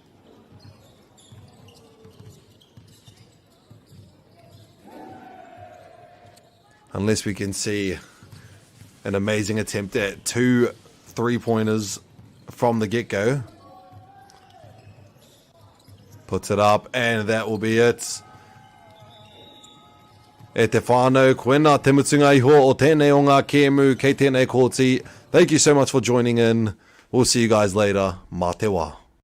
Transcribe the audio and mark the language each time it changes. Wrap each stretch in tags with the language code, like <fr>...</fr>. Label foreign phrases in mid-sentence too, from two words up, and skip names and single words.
<en>Unless we can see an amazing attempt at 2 3-pointers from the get-go. Puts it up, and that will be it.</en> <mi>E te whānau, koena te mutunga iho o tēnei o ngā kēmu kei tēnei kōti.</mi> <en>Thank you so much for joining in. We'll see you guys later.</en> <mi>Mā te wā.</mi>